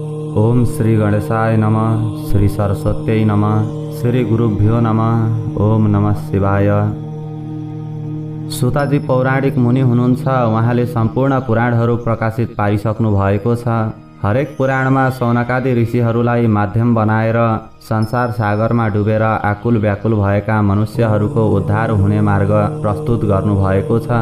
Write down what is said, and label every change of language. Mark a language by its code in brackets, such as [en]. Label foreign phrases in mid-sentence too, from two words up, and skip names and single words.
[sa] ओम श्री गणेशाय नमः। श्री सरस्वत्यै नमः। श्री गुरुभ्यो नमः। ओम नमः शिवाय। [ne] सुताजी पौराणिक मुनि हुनुहुन्छ। उहाँले सम्पूर्ण पुराणहरू प्रकाशित पारिसक्नु भएको छ। हरेक पुराणमा सौनकादि ऋषिहरूलाई माध्यम बनाएर संसार सागरमा डुबेर आकुल व्याकुल भएका मनुष्यहरूको उद्धार हुने मार्ग प्रस्तुत गर्नुभएको छ।